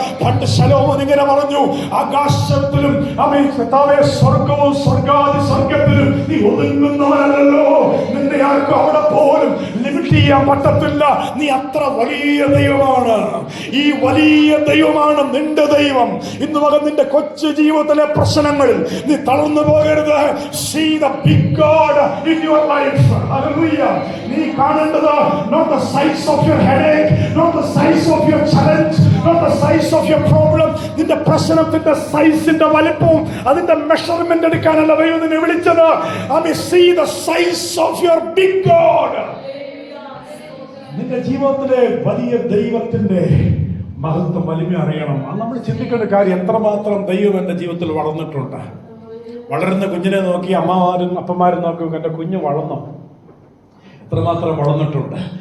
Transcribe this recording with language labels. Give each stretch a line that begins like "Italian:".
Malayalam: പണ്ട് ശലോമോൻ ഇങ്ങനെ പറഞ്ഞു, ആകാശത്തിലും സ്വർഗവും സ്വർഗാദി സ്വർഗത്തിലും നീ ഒതുങ്ങുന്നവനല്ലോ. നിന്റെ ആർക്കും അവിടെ പോലും ലിമിറ്റ് ചെയ്യാൻ പറ്റത്തില്ല. നീ അത്ര വലിയ ദൈവമാണ്. ഈ വലിയ ദൈവമാണ് നിന്റെ ദൈവം. ഇന്ന് മകൻ നിന്റെ കൊച്ചു ജീവിതത്തിലെ പ്രശ്നങ്ങളിൽ നീ തളർന്നു പോകരുത്.
English: See the big God in your life. Hallelujah.
Malayalam: നീ കാണേണ്ടത്
English: not the size of your headache, not the size of your challenge, not the size of your problem.
Malayalam: നിന്റെ പ്രശ്നത്തിന്റെ സൈസിന്റെ വലിപ്പവും അതിന്റെ മെഷർമെന്റ് എടുക്കാനല്ല ദൈവം നിന്നെ വിളിച്ചത്.
English: I mean, see the size of your big God.
Malayalam: നിന്റെ ജീവിതത്തിലെ വലിയ ദൈവത്തിന്റെ മഹത്വം വലിമ അറിയണം. നമ്മൾ ചിന്തിക്കേണ്ട കാര്യം, എത്രമാത്രം ദൈവം എൻ്റെ ജീവിതത്തിൽ വളർന്നിട്ടുണ്ട്. വളരുന്ന കുഞ്ഞിനെ നോക്കി അമ്മമാരും അപ്പന്മാരും നോക്കി, എൻ്റെ കുഞ്ഞ് വളർന്നു, എത്രമാത്രം വളർന്നിട്ടുണ്ട്.